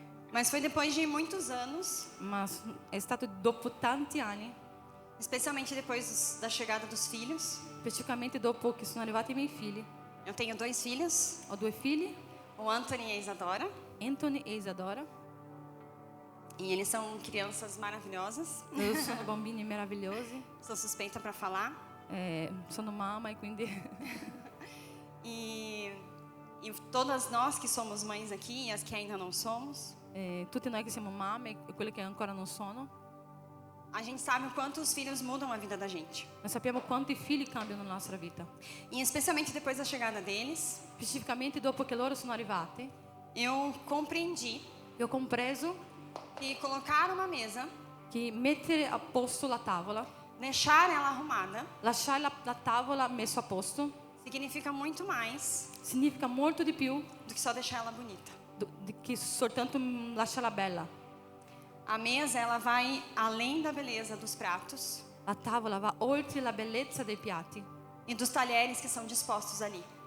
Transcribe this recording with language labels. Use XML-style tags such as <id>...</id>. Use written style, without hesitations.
<pt>Mas foi depois de muitos anos,</pt> <it>Ma è stato dopo tanti anni,</it> <pt>especialmente depois da chegada dos filhos.</pt> <it>specificamente dopo che sono arrivati i miei figli.</it> <pt>Eu tenho 2 filhos,</pt> <it>Ho 2 figli,</it> <pt>o Anthony e a Isadora,</pt> <it>Anthony e Isadora.</it> <pt>e eles são crianças maravilhosas.</pt> <it>Loro sono bambini meravigliosi.</it> <pt>Sou suspeita para falar.</pt> <it>Sono mamma e quindi</it> <pt>E todas nós que somos mães aqui, e as que ainda não somos,</pt> <it>tutti noi che siamo mamme e quelle che ancora non sono,</it> <pt>a gente sabe o quanto os filhos mudam a vida da gente.</pt> <it>noi sappiamo quanto i figli cambiano la nostra vita.</it> <pt>E especialmente depois da chegada deles,</pt> <it>Specificamente dopo che loro sono arrivati,</it> <pt>eu compreendi</pt> <it>io ho compreso</it> <pt>que colocar uma mesa,</pt> <it>che mettere a posto la tavola,</it> <pt>deixar ela arrumada,</pt> <it>lasciare la tavola messa a posto,</it> <pt>significa muito mais</pt> <it>significa molto di più</it> <pt>do que só deixar ela bonita.</pt> <it>di che soltanto lasciarla bella.</it> <pt>A mesa, ela vai além da beleza dos pratos</pt> <it>La tavola va oltre la bellezza dei piatti</it> <pt>e dos talheres que são dispostos ali,</pt>